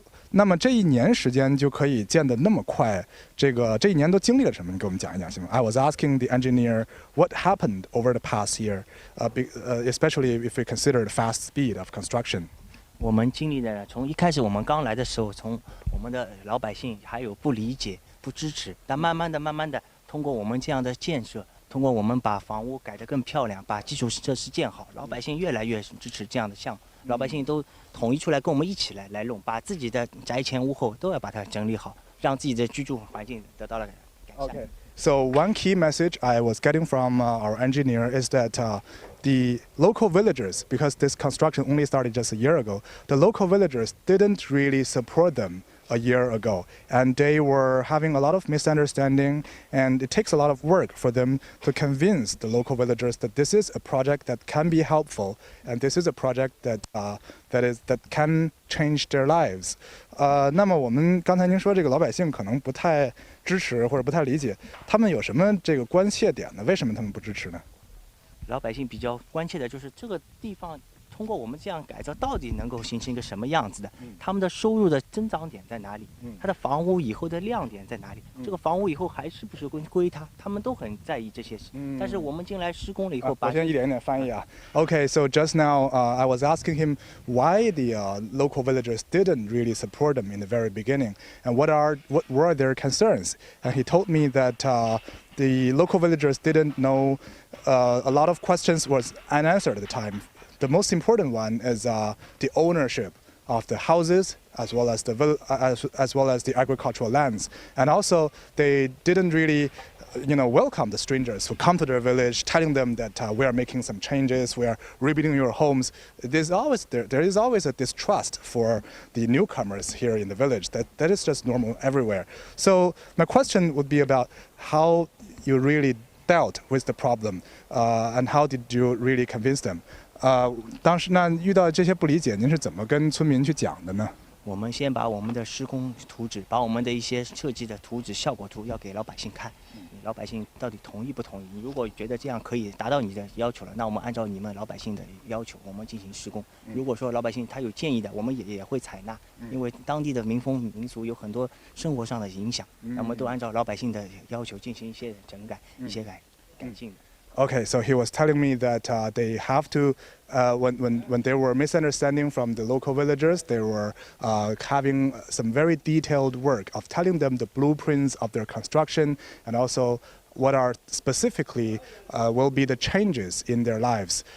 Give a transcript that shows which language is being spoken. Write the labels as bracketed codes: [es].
[zh] 那么这一年时间就可以建得那么快，这一年都经历了什么？你给我们讲一讲行吗？ [en] I was asking the engineer what happened over the past year, especially if we consider the fast speed of construction. [zh] 我们经历的从一开始我们刚来的时候，从我们的老百姓还有不理解、不支持，但慢慢的，通过我们这样的建设，通过我们把房屋改得更漂亮，把基础设施建好，老百姓越来越支持这样的项目。老百姓都统一出来跟我们一起来弄，把自己的宅前屋后都要把它整理好，让自己的居住环境得到了改善。 [en] Okay. So one key message I was getting from our engineer is that the local villagers, because this construction only started just a year ago, the local villagers didn't really support them a year ago, and they were having a lot of misunderstanding, and it takes a lot of work for them to convince the local villagers that this is a project that can be helpful, and this is a project that can change their lives. [zh] 那么我们刚才您说这个老百姓可能不太支持或者不太理解，他们有什么这个关切点呢？为什么他们不支持呢？老百姓比较关切的就是这个地方。通过我们这样改造，到底能够形成一个什么样子的？他们的收入的增长点在哪里？他的房屋以后的亮点在哪里？这个房屋以后还是不是归他？他们都很在意这些事。但是我们进来施工了以后，我先一点点翻译啊。 [en] Okay, so just now I was asking him why the local villagers didn't really support them in the very beginning, and what were their concerns? And he told me that the local villagers didn't know a lot of questions was unanswered at the time. The most important one is the ownership of the houses as well as the agricultural lands, and also they didn't really welcome the strangers who come to their village, telling them that we are making some changes, we are rebuilding your homes. There is always a distrust for the newcomers here in the village. That is just normal everywhere. So my question would be about how you really dealt with the problem, and how did you really convince them? [zh] 当时那遇到这些不理解，您是怎么跟村民去讲的呢？我们先把我们的施工图纸，把我们的一些设计的图纸、效果图要给老百姓看，老百姓到底同意不同意？你如果觉得这样可以达到你的要求了，那我们按照你们老百姓的要求，我们进行施工。如果说老百姓他有建议的，我们也会采纳，因为当地的民风民俗有很多生活上的影响，那我们都按照老百姓的要求进行一些整改、一些改进的。 [en] Okay, so he was telling me that they have to, when there were misunderstanding from the local villagers, they were having some very detailed work of telling them the blueprints of their construction, and also what are specifically will be the changes in their lives.